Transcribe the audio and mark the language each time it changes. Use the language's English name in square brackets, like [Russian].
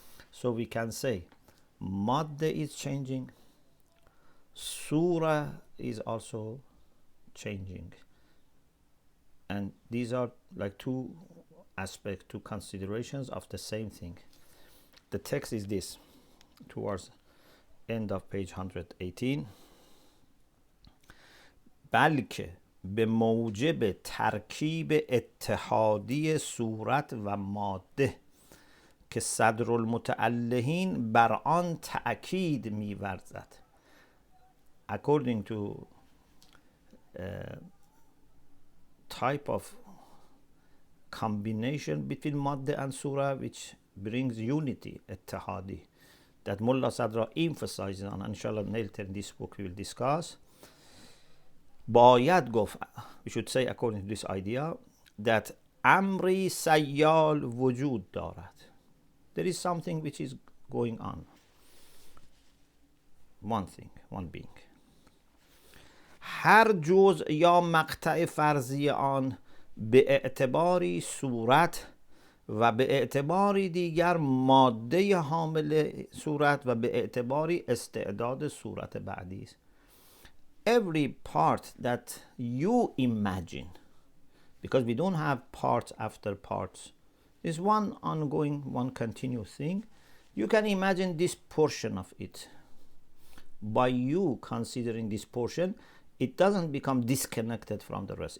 [English] So we can say madde is changing, surah is also changing, and these are like two aspects, two considerations of the same thing. The text is this towards end of page 118. [Persian] بلکه به موجب ترکیب اتحادی صورت و ماده که صدر المتعلهین بر آن تأکید می‌ورزد. [English] According to type of combination between madde and surah which brings unity, اتحادی, that Mulla Sadra emphasizes on, and inshallah later in this book we will discuss. [Persian] باید گفت, [English] we should say according to this idea, that [Persian] امری سیال وجود دارد. [English] There is something which is going on. One thing, one being. [Persian] هر جزء یا مقطع فرضی آن به اعتباری صورت و به اعتباری دیگر ماده حامل صورت و به اعتباری استعداد صورت بعدی است. [English] Every part that you imagine, because we don't have parts after parts, is one ongoing, one continuous thing. You can imagine this portion of it. By you considering this portion, it doesn't become disconnected from the rest.